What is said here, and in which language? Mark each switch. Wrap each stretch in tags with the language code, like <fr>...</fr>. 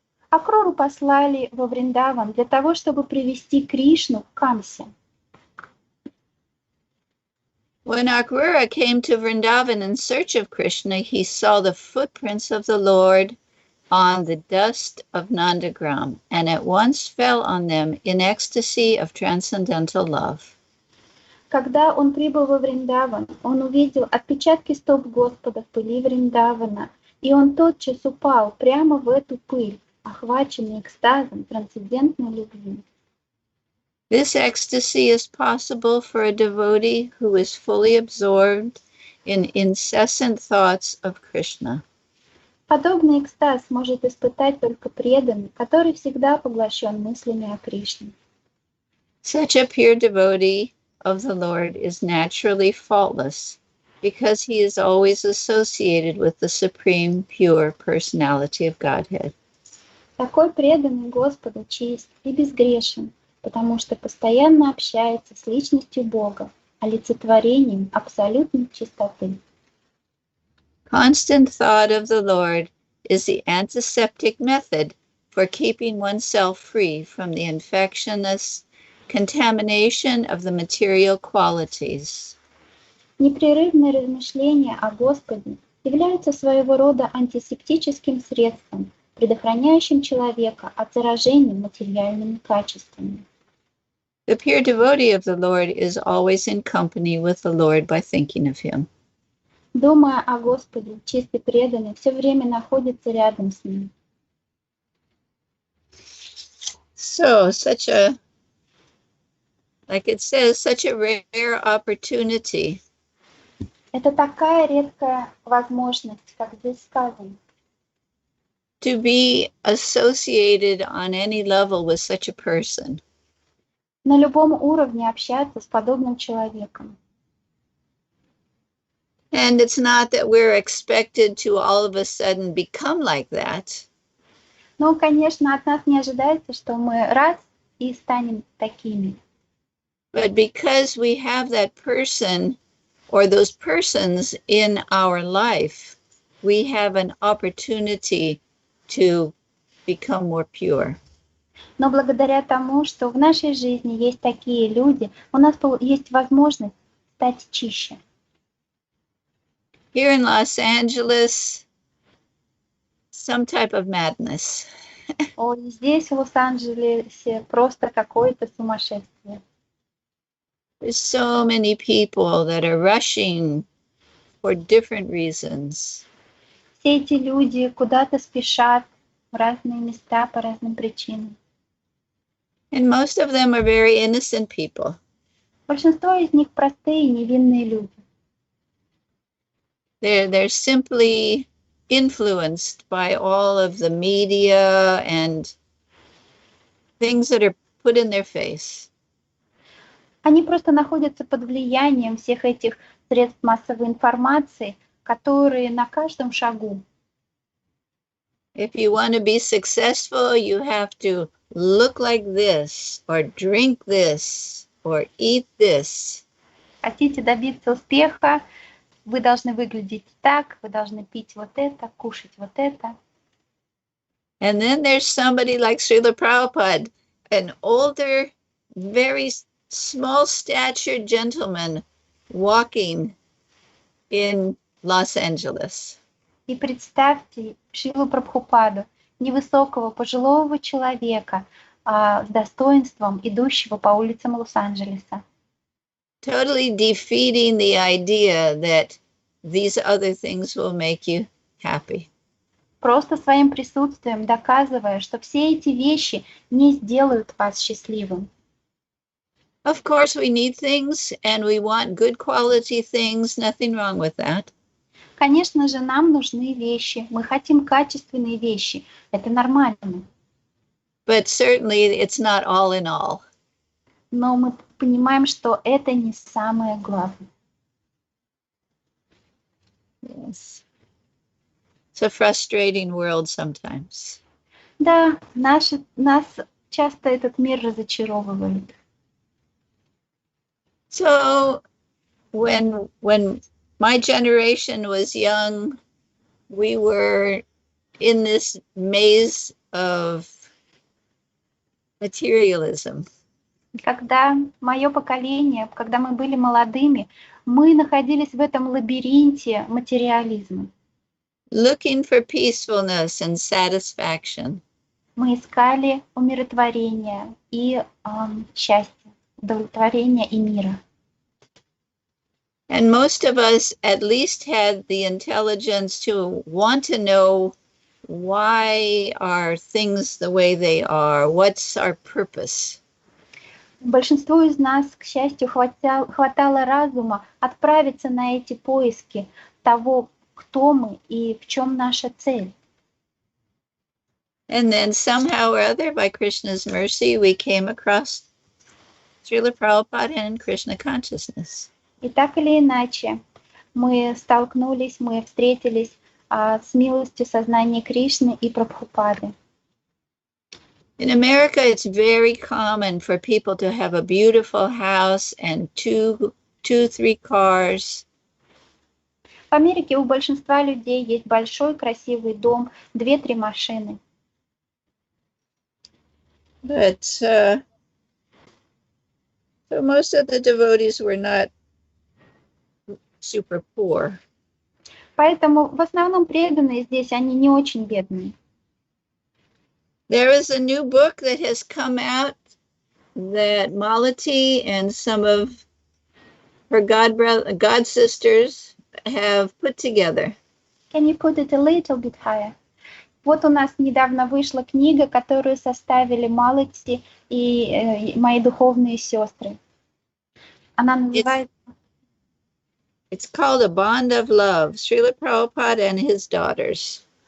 <ru>Акруру послали во Вриндаван для того, чтобы привести Кришну к Камсе.</ru> <en>When Akrura came to Vrindavan in search of Krishna, he saw the footprints of the Lord on the dust of Nandagram, and at once fell on them in ecstasy of transcendental love.</en> <ru>Когда он прибыл во Вриндаван, он увидел отпечатки стоп Господа в пыли Вриндавана, и он тотчас упал прямо в эту пыль, охваченный экстазом трансцендентной любви.</ru> <en>This ecstasy is possible for a devotee who is fully absorbed in incessant thoughts of Krishna.</en> <ru>Подобный экстаз может испытать только преданный, который всегда поглощен мыслями о Кришне.</ru> <en>Such a pure devotee of the Lord is naturally faultless because he is always associated with the supreme pure personality of Godhead.</en> <ru>Такой преданный Господу чист и безгрешен, потому что постоянно общается с личностью Бога, олицетворением абсолютной чистоты.</ru> <en>Constant thought of the Lord is the antiseptic method for keeping oneself free from the infectious contamination of the material qualities.</en> <ru>Непрерывные размышления о Господе являются своего рода антисептическим средством, предохраняющим человека от заражения материальными качествами.</ru> <en>The pure devotee of the Lord is always in company with the Lord by thinking of him.</en> <ru>Думая о Господе, чистый преданный все время находится рядом с Ним.</ru> <en>So, like it says, such a rare opportunity.</en> <ru>Это такая редкая возможность, как здесь сказано,</ru> <en>To be associated on any level with such a person.</en> <ru>на любом уровне общаться с подобным человеком.</ru> <en>And it's not that we're expected to all of a sudden become like that.</en> <ru>Но, конечно, от нас не ожидается, что мы раз и станем такими.</ru> <en>But because we have that person or those persons in our life, we have an opportunity to become more pure.</en> <ru>Но благодаря тому, что в нашей жизни есть такие люди, у нас есть возможность стать чище.</ru> <en>Here in Los Angeles, some type of madness.</en> <ru>Ой, здесь, в Лос-Анджелесе, просто какое-то сумасшествие.</ru> <en>There's so many people that are rushing for different reasons.</en> <ru>Все эти люди куда-то спешат в разные места по разным причинам.</ru> <en>And most of them are very innocent people.</en> <ru>Большинство из них простые, невинные люди.</ru> <en>They're simply influenced by all of the media and things that are put in their face.</en> <ru>Они просто находятся под влиянием всех этих средств массовой информации, которые на каждом шагу.</ru> <en>If you want to be successful, you have to look like this, or drink this, or eat this.</en> <ru>Хотите добиться успеха, вы должны выглядеть так, вы должны пить вот это, кушать вот это.</ru> <en>And then there's somebody like Шрилы Прабхупады, an older, very small statured gentleman walking in Los Angeles.</en> <ru>И представьте Шрилу Прабхупаду, невысокого пожилого человека с достоинством, идущего по улицам Лос-Анджелеса.</ru> <en>Totally defeating the idea that these other things will make you happy.</en> <ru>Просто своим присутствием доказывая, что все эти вещи не сделают вас счастливым.</ru> <en>Of course, we need things and we want good quality things, nothing wrong with that.</en> <ru>Конечно же, нам нужны вещи, мы хотим качественные вещи, это нормально.</ru> <en>But certainly it's not all in all.</en> <ru>Но мы понимаем, что это не самое главное.</ru> <en>Yes. It's a frustrating world sometimes.</en> <ru>Да, нас часто этот мир разочаровывает.</ru> <en>So when my generation was young, we were in this maze of materialism.</en> <ru>Когда мое поколение, когда мы были молодыми, мы находились в этом лабиринте материализма.</ru> <en>Looking for peacefulness and satisfaction.</en> <ru>Мы искали умиротворение и счастье, удовлетворение и мира.</ru> <en>And most of us at least had the intelligence to want to know why are things the way they are, what's our purpose.</en> <ru>Большинству из нас, к счастью, хватало разума отправиться на эти поиски того, кто мы и в чем наша цель.</ru> <en>And then somehow or other, by Krishna's mercy, we came across Шрилы Прабхупады and Krishna consciousness.</en> <ru>И так или иначе, мы столкнулись, мы встретились с милостью сознания Кришны и Прабхупады.</ru> <en>In America, it's very common for people to have a beautiful house and three cars.</en> <ru>В Америке у большинства людей есть большой красивый дом, 2-3 машины.</ru> <en>But so most of the devotees were not super poor.</en> <ru>Поэтому в основном преданные здесь, они не очень бедные.</ru> <en>There is a new book that has come out that Malati and some of her god sisters have put together. Can you put it a little bit higher?</en> <ru>Вот у нас недавно вышла книга, которую составили Малати и мои духовные сестры. Она называется...</ru> <en>It's called A Bond of Love, Шрила Прабхупада and His Daughters.</en>